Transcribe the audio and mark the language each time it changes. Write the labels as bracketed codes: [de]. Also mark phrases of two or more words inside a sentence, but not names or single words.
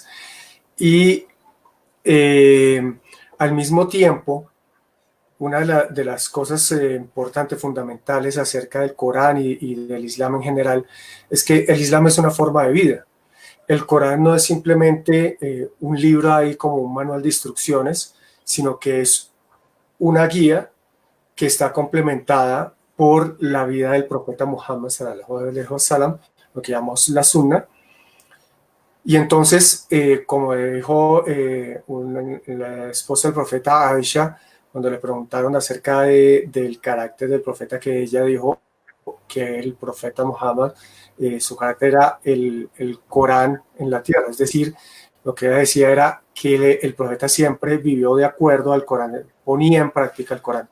[es] Y al mismo tiempo, una de las cosas importantes, fundamentales acerca del Corán y del Islam en general, es que el Islam es una forma de vida. El Corán no es simplemente un libro ahí como un manual de instrucciones, sino que es una guía que está complementada por la vida del profeta Muhammad [ar] صلى الله عليه وسلم, [es] lo que llamamos la Sunna. Y entonces, como dijo la esposa del profeta Aisha, cuando le preguntaron acerca del carácter del profeta, que ella dijo que el profeta Muhammad, su carácter era el Corán en la tierra, es decir, lo que ella decía era que el profeta siempre vivió de acuerdo al Corán, ponía en práctica el Corán.